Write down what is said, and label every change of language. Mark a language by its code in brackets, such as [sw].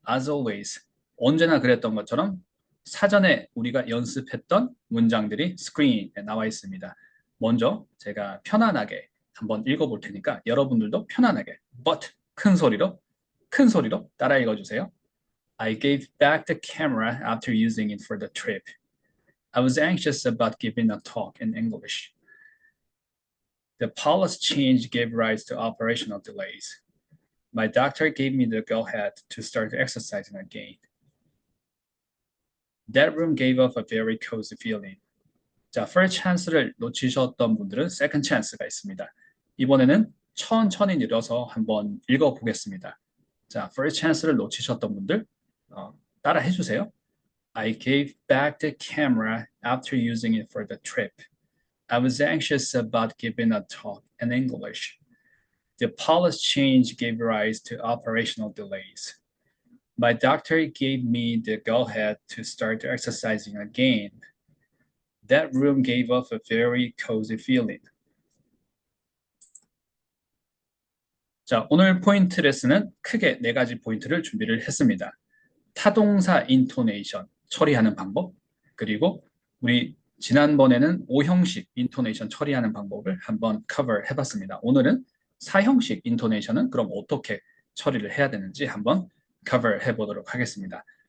[en] As always. [ko] 언제나 그랬던 것처럼 사전에 우리가 연습했던 문장들이 스크린에 나와 있습니다. 먼저 제가 편안하게 한번 읽어볼 테니까 여러분들도 편안하게 but 큰 소리로 따라 읽어주세요. [en] I gave back the camera after using it for the trip. I was anxious about giving a talk in English. The policy change gave rise to operational delays. My doctor gave me the go-ahead to start exercising again. That room gave off a very cozy feeling. [ko] 자, [en] first chance [ko] 를 놓치셨던 분들은 [en] second chance [ko] 가 있습니다. 이번에는 천천히 늘어서 한번 읽어보겠습니다. 자, [en] first chance [ko] 를 놓치셨던 분들 따라 해주세요. [en] I gave back the camera after using it for the trip. I was anxious about giving a talk in English. The policy change gave rise to operational delays. My doctor gave me the go-ahead to start exercising again. That room gave off a very cozy feeling. [ko] 자, 오늘 포인트 레슨은 크게 네 가지 포인트를 준비를 했습니다. 타동사 인토네이션 처리하는 방법, 그리고 우리 지난번에는 5형식 인토네이션 처리하는 방법을 한번 커버 해봤습니다. 오늘은 4형식 인토네이션은 그럼 어떻게 처리를 해야 되는지 한번 커버 해보도록 하겠습니다.